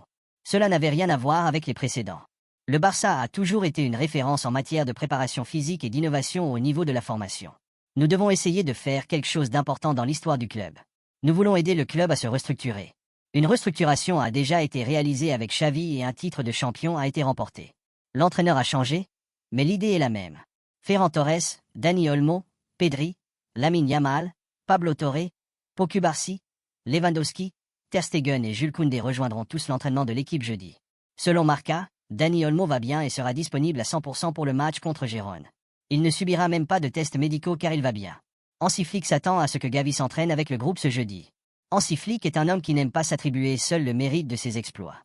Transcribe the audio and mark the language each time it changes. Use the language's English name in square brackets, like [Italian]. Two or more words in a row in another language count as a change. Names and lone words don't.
[French] Cela n'avait rien à voir avec les précédents. Le Barça a toujours été une référence en matière de préparation physique et d'innovation au niveau de la formation. Nous devons essayer de faire quelque chose d'important dans l'histoire du club. Nous voulons aider le club à se restructurer. Une restructuration a déjà été réalisée avec Xavi et un titre de champion a été remporté. L'entraîneur a changé, mais l'idée est la même. Ferran Torres, Dani Olmo, Pedri, Lamine Yamal, Pablo Torre, Pau Cubarsí, Lewandowski, Ter Stegen et Jules Koundé rejoindront tous l'entraînement de l'équipe jeudi. Selon Marca, Dani Olmo va bien et sera disponible à 100% pour le match contre Gérone. Il ne subira même pas de tests médicaux car il va bien. Hansi Flick s'attend à ce que Gavi s'entraîne avec le groupe ce jeudi. Hansi Flick est un homme qui n'aime pas s'attribuer seul le mérite de ses exploits.